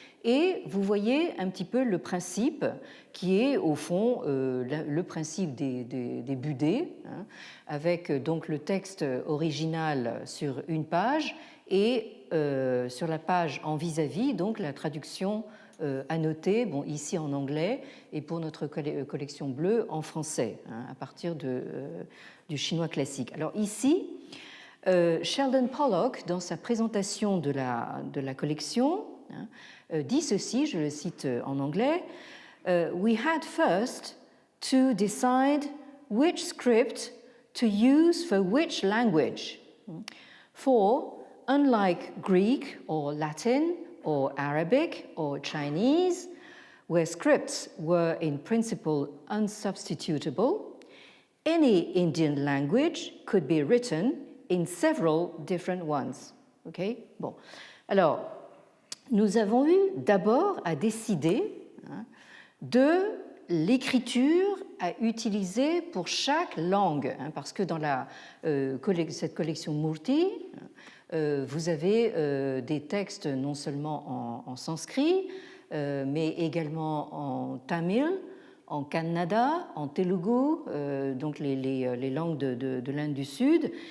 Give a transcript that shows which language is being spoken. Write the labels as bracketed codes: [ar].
[fr] Et vous voyez un petit peu le principe qui est au fond le principe des budets, avec donc le texte original sur une page et sur la page en vis-à-vis, donc la traduction annotée, bon, ici en anglais et pour notre collection bleue en français, à partir du chinois classique. Alors ici, Sheldon Pollock, dans sa présentation de la collection, dit ceci, je le cite en anglais: [en] we had first to decide which script to use for which language. For, unlike Greek or Latin or Arabic or Chinese, where scripts were in principle unsubstitutable, any Indian language could be written in several different ones. Okay? Bon. [fr] Alors, nous avons eu d'abord à décider de l'écriture à utiliser pour chaque langue, parce que dans cette collection Murti, vous avez des textes non seulement en sanskrit, mais également en tamil, en kannada, en telugu, donc les langues de l'Inde du Sud.